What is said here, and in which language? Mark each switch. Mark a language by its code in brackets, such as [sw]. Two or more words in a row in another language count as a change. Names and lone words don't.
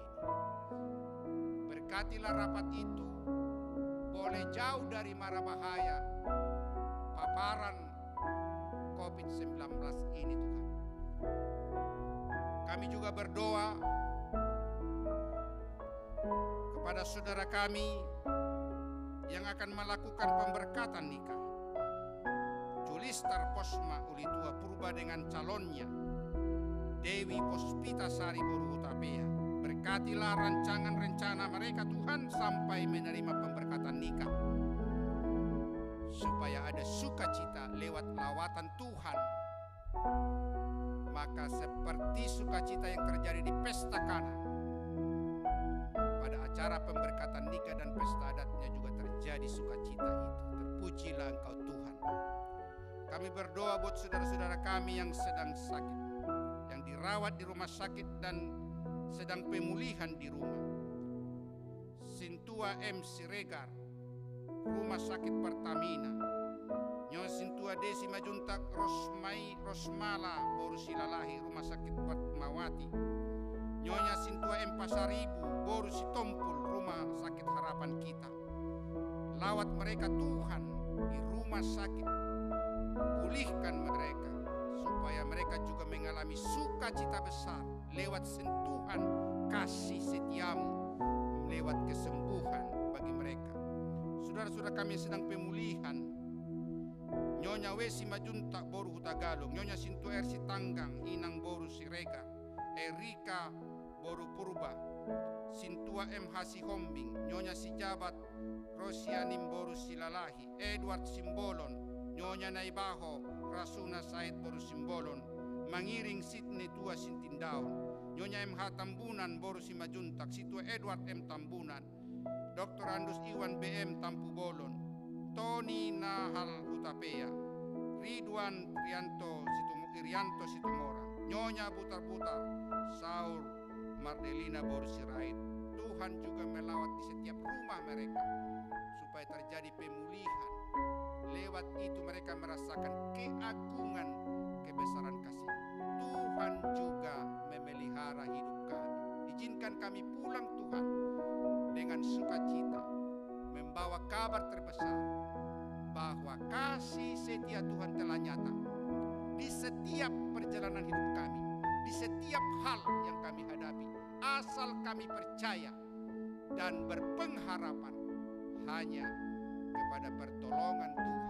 [id] Berkatilah rapat itu boleh jauh dari mara bahaya paparan COVID-19 ini Tuhan. Kami juga berdoa kepada saudara kami yang akan melakukan pemberkatan nikah. Julistar Posma Ulitua Purba dengan calonnya Dewi Pospita Sari Boru Utapea. Berkatilah rancangan rencana mereka Tuhan sampai menerima pemberkatan nikah, supaya ada sukacita lewat lawatan Tuhan. Maka seperti sukacita yang terjadi di Pesta Kana, pada acara pemberkatan nikah dan pesta adatnya juga terjadi sukacita itu. Terpujilah Engkau Tuhan. Kami berdoa buat saudara-saudara kami yang sedang sakit, yang dirawat di rumah sakit dan sedang pemulihan di rumah. Sintua M. Siregar, Rumah Sakit Pertamina. Nyonya Sintua Desi Majuntak Rosmala Boru Silalahi, Rumah Sakit Fatmawati. Nyonya Sintua M. Pasaribu Boru Sitompul, Rumah Sakit Harapan Kita. Lawat mereka Tuhan di rumah sakit, pulihkan mereka supaya mereka juga mengalami sukacita besar lewat sentuhan kasih setiamu, lewat kesembuhan bagi mereka. Saudara-saudara kami yang sedang pemulihan, Nyonya Wesi Majuntak Boru Hutagalung, Nyonya Sintu Ersi Tanggang Inang Boru Sirega, Erika Boru Purba, Sintua M. Hasi Hombing, Nyonya Sijabat Rosianim Boru Silalahi, Edward Simbolon, Nyonya Naibaho Rasuna Said Boru Simbolon, Mangiring Sidney Tua Sintindaon, Nyonya M.H. Tambunan Boru Simajuntak, Situa Edward M. Tambunan, Dr. Andus Iwan B.M. Tampu Bolon, Tony Nahal Hutapea, Ridwan Irianto Situmora, Nyonya Putar-Putar, Saur Mardelina Boru Sirait. Tuhan juga melawat di setiap rumah mereka supaya terjadi pemulihan. Lewat itu mereka merasakan keagungan kebesaran kasih. Tuhan juga memelihara hidup kami. Izinkan kami pulang Tuhan dengan sukacita, membawa kabar terbesar bahwa kasih setia Tuhan telah nyata di setiap perjalanan hidup kami, di setiap hal yang kami hadapi, asal kami percaya dan berpengharapan hanya kepada pertolongan Tuhan.